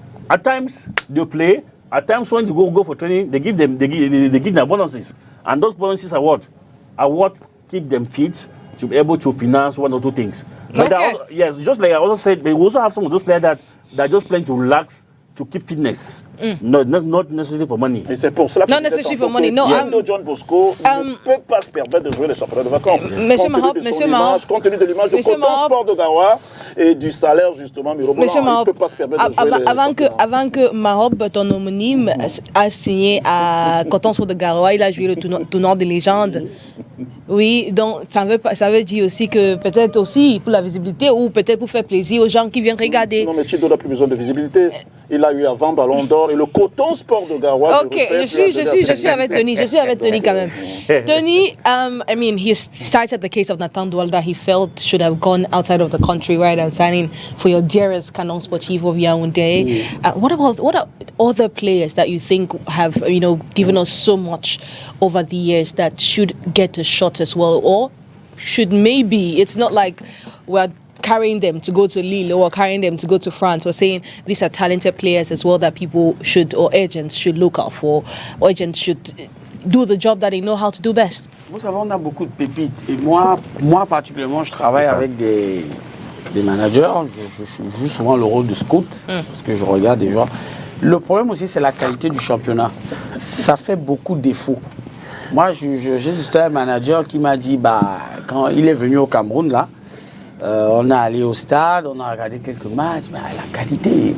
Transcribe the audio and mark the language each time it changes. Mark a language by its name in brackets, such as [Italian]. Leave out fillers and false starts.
[English] At times they play. At times when you go for training, they give them bonuses, and those bonuses are what keep them fit to be able to finance one or two things. But also, yes, just like I also said, they also have some of those players that are just playing to relax, to keep fitness. Not necessarily for money. [French] Et c'est pour cela que [English] Not necessarily for money. No, [French] John Bosco ne peut pas se permettre de jouer les championnats de vacances. Compte tenu de l'image de Coton Sport de Garoua et du salaire justement mirobolant, il ne peut pas se permettre de jouer avant que Mahop, ton homonyme, a signé à Coton Sport de Garoua, il a joué le tournoi de légende. Oui, donc ça veut dire aussi que peut-être aussi pour la visibilité ou peut-être pour faire plaisir aux gens qui viennent regarder. Non, mais Chido n'a plus besoin de visibilité. Il a eu avant Ballon d'Or et le Coton Sport de Garoua. Ok, je suis avec Tony. Je suis avec Tony quand même. [English] Tony, I mean, he cited the case of Nathan Doual that he felt should have gone outside of the country rather than signing for your dearest Canon Sportivo of Yaoundé. What are other players that you think have, given us so much over the years that should get a shot as well, or should maybe, it's not like we're carrying them to go to Lille or carrying them to go to France. We're saying these are talented players as well that people should, or agents should look out for, or agents should do the job that they know how to do best. [French] Vous savez, on a beaucoup de pépites. Et moi particulièrement, je travaille avec des managers. Je joue souvent le rôle de scout parce que je regarde des gens. Le problème aussi, c'est la qualité du championnat. Ça fait beaucoup de défauts. Moi, j'ai juste un manager qui m'a dit, quand il est venu au Cameroun, là, on est allé au stade, on a regardé quelques matchs, mais la qualité.